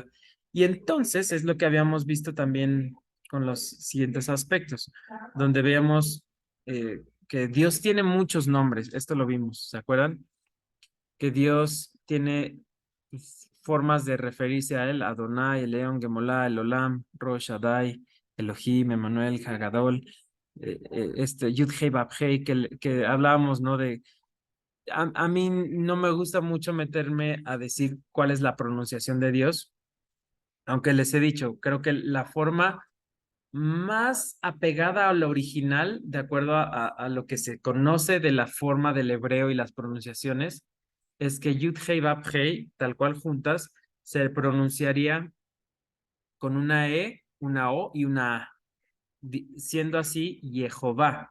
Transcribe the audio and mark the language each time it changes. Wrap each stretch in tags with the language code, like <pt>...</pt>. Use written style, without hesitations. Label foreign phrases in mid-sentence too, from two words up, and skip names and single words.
<es>Y entonces es lo que habíamos visto también con los siguientes aspectos, donde veamos que Dios tiene muchos nombres, esto lo vimos, ¿se acuerdan? Que Dios tiene pues, formas de referirse a él, Adonai, el León, Gemolá, el Olam, Rosh Shaddai, Elohim, Emmanuel, Hagadol, Yud Hei Vav Hei, que hablábamos, ¿no? A mí no me gusta mucho meterme a decir cuál es la pronunciación de Dios, aunque les he dicho, creo que la forma más apegada a lo original, de acuerdo a lo que se conoce de la forma del hebreo y las pronunciaciones, es que Yud Hei Vav Hei, tal cual juntas, se pronunciaría con una E, una O y una A, siendo así Jehová.</es>